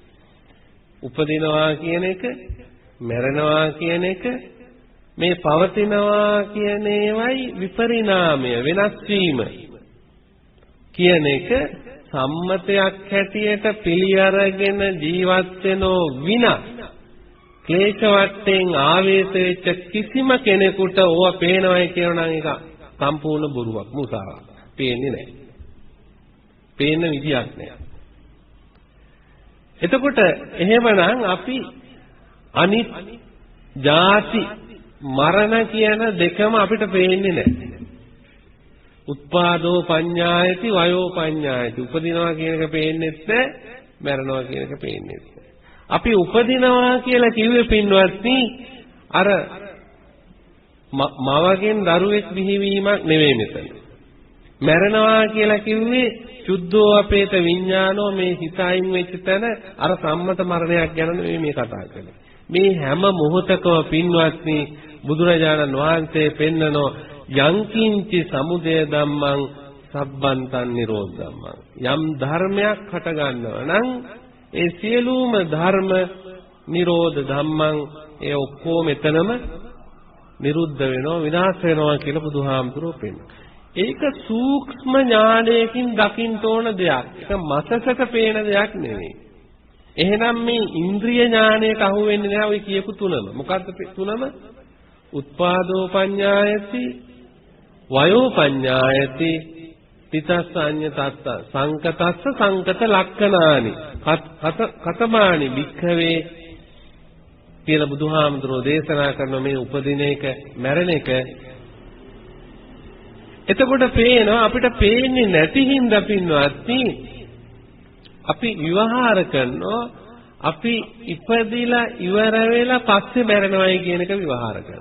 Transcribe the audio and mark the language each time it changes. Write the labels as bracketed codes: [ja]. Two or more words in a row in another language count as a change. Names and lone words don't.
[si] උපදිනවා කියන එක, මැරෙනවා කියන එක, මේ පවතිනවා කියන ඒවයි විපරිණාමය වෙනස් වීම කියන එක සම්මතයක් හැටියට පිළි අරගෙන ජීවත් වෙනෝ විනා ක්ලේශ වටෙන් ආවේශ වෙච්ච කිසිම කෙනෙකුට ඕවා පේනවයි කියනවා නම් ඒක සම්පූර්ණ බොරුවක්, මුසාවක්. පේන්නේ නැහැ. පේන්න විදියක් නැහැ. එතකොට එහෙමනම් අපි අනිත් ජාති මරණ කියන දෙකම අපිට පේන්නේ නැහැ. [pi] උත්පාදෝ පඤ්ඤායති වයෝ පඤ්ඤායති. [si] උපදිනවා කියන එක පේන්නේත් නැහැ, මරණවා කියන එක පේන්නේත් නැහැ. අපි උපදිනවා කියලා කිව්වේ පින්වත්නි අර මවගෙන් දරුවෙක් බිහිවීමක් නෙවෙයි මෙතන. මරණවා කියලා කිව්වේ [pi] සුද්ධෝ අපේත විඥානෝ [si] මේ හිතයින් වෙච්ච තැන අර සම්මත මරණයක් ගැන නෙවෙයි මේ කතා කරන්නේ. මේ හැම මොහොතකම පින්වත්නි බුදුරජාණන් වහන්සේ පෙන්නනෝ [pi] යංකින්චි සමුදය ධම්මං සබ්බන්තං නිරෝධ ධම්මං. [si] යම් ධර්මයක් හට ගන්නවා නම් ඒ සියලුම ධර්ම [pi] නිරෝධ ධම්මං [si] ඒ ඔක්කොම එතනම නිරුද්ධ වෙනවා, විනාශ වෙනවා කියලා බුදුහාමුදුරුවෝ පෙන්නනවා. ඒක සූක්ෂම ඥානයකින් දකින්න ඕන දෙයක්. ඒක මසසට පේන දෙයක් නෙවෙයි. එහෙනම් මේ ඉන්ද්‍රිය ඥානයට අහු වෙන්නේ නැහැ ඔය කියපු තුනම. මොකද්ද තුනම? [pi] උත්පාදෝ පඤ්ඤායති, වයෝ පඤ්ඤායති, තිතස්ස අඤ්ඤතස්ස සංකතස්ස සංකත ලක්ඛනානි. කතමානි වික්ඛවේ [si] කියලා බුදුහාමුදුරෝ දේශනා කරන මේ උපදින එක, මැරෙන එක. එතකොට පේනවා අපිට පේන්නේ නැති හින්දා පින්වත්නි අපි විවහාර කරනවා අපි ඉපදිලා ඉවර වෙලා පස්සේ මැරෙනවයි කියන එක විවහාර කරනවා.